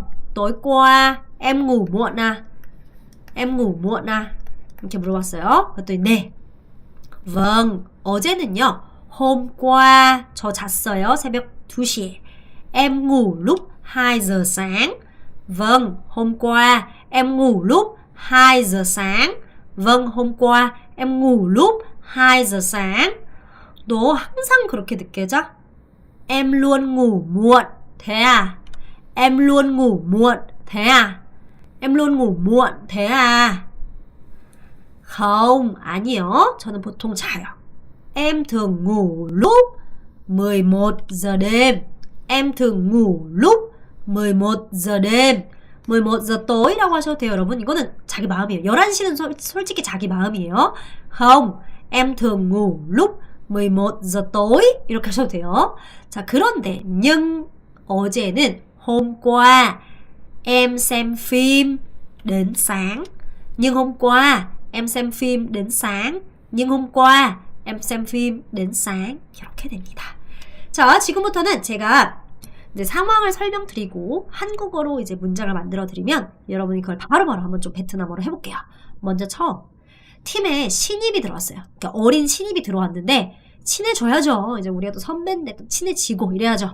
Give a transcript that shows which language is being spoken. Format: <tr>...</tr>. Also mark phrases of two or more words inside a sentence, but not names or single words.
<vi>tối qua, em ngủ muộn à? Em ngủ muộn à?</vi> <ko>이렇게 물어봤어요. 그랬더니 네. vâng, 어제는요.</ko> <vi>hôm qua,</vi> <ko>저 잤어요. 새벽 2시에.</ko> <vi>Em ngủ lúc 2 giờ sáng. Vâng, hôm qua, em ngủ lúc 2 giờ sáng. Vâng, hôm qua, em ngủ lúc 2 giờ sáng.</vi> <ko>너 항상 그렇게 늦게 자?</ko> <vi>Em luôn ngủ muộn. Thế à? Em luôn ngủ muộn. Thế à? Em luôn ngủ muộn. Thế à? không,</vi> <ko>아니요. 저는 보통 자요.</ko> <vi>Em thường ngủ lúc 11 giờ đêm. Em thường ngủ lúc 11 giờ đêm.</vi> <ko>11</ko> <vi>giờ tối</vi> <ko>라고 하셔도 돼요, 여러분. 이거는 자기 마음이에요. 11시는 솔직히 자기 마음이에요.</ko> <vi>không, em thường ngủ lúc 11 giờ tối</vi> <ko>이렇게 하셔도 돼요. 자, 그런데</ko> <vi>nhưng 어제는 hôm qua em xem phim đến sáng. Nhưng hôm qua em xem phim đến sáng. Nhưng hôm qua em xem phim đến sáng.</vi> <ko>이렇게 됩니다. 자, 지금부터는 제가 이제 상황을 설명드리고 한국어로 이제 문장을 만들어 드리면 여러분이 그걸 바로바로 한번 좀 베트남어로 해볼게요. 먼저 처음 팀에 신입이 들어왔어요. 그러니까 어린 신입이 들어왔는데 친해져야죠. 이제 우리가 또 선배인데 또 친해지고 이래야죠.</ko>